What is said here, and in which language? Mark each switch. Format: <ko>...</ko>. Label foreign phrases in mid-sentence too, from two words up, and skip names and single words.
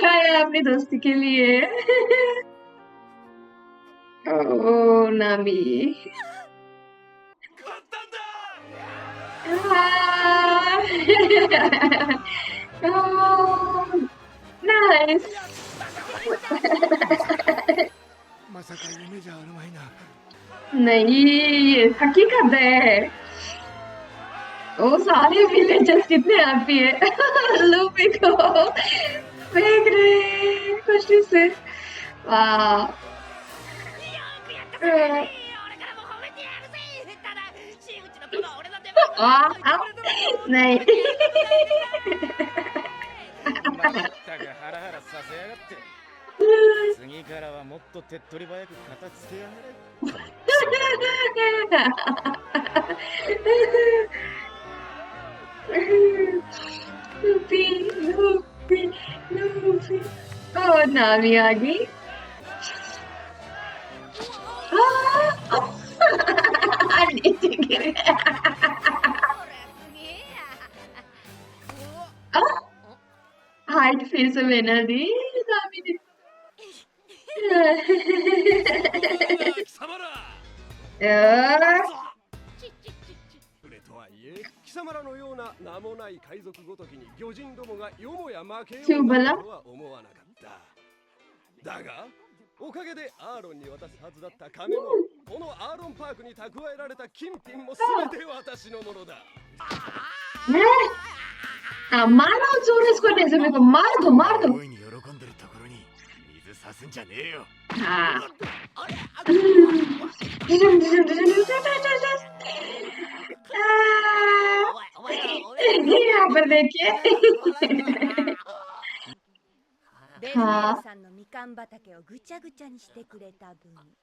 <hi>है अपनी दोस्ती के लिए। ओ नामी।</hi> <ja>勝ったんだ</ja> <hi>नाइस।</hi> <ja>まさか夢じゃあるまいな</ja> <hi>नहीं ये हकीकत है। वो सारे विलेजर्स कितने हैप्पी है। लूपी को फेंक रहे हैं खुशी से। वाह।</hi> <ja>よくやったぜ俺からも褒めてやるぜただ真打ちの子は俺の出番あを</ja> <hi>あनहीं</hi> <ja>まったくハラハラさせやがって次からはもっと手っ取り早く片付けやがれ</ja> <hi>लूपी लूपी लूपी। ओ नामी आ गई। नीचे गिर गया।</hi> <ja>すげえや</ja> <hi>हार्ट फिर से बना दी नामी ने।</hi> <ja>貴様ら</ja> <hi>यार</hi> <ja>船とはいえ貴様らのような名もない海賊ごときに魚人どもがよもや負けようなとは思わなかっただがおかげでアーロンに渡すはずだった金もこのアーロンパークに蓄えられた金品も全て私のものだ</ja> <hi>हाँ मारो जोर इसको रेज़मे को मार दो</hi> <ja>大いに喜んでるところに水さすんじゃねえよ</ja> <hi>हाँ</hi> <ja>お前ら</ja> <hi>यहाँ पर देखिए</hi> <ja>ベルメールさんのみかん畑をぐちゃぐちゃにしてくれた分</ja>